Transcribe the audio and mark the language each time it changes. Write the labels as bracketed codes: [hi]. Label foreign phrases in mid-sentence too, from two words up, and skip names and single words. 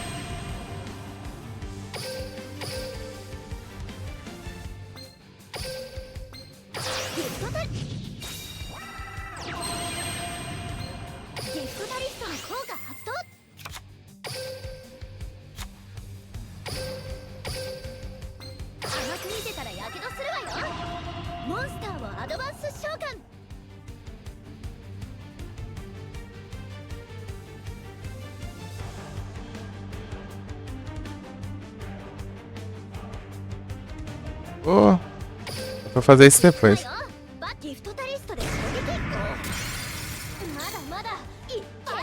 [ja] ギフトタリストの効果発動。甘く見てたらヤケドするわよ。モンスターをアドバンス召喚。 [pt] Oh, vou fazer isso depois. [ja] ギフトタリストで攻撃。まだまだいっ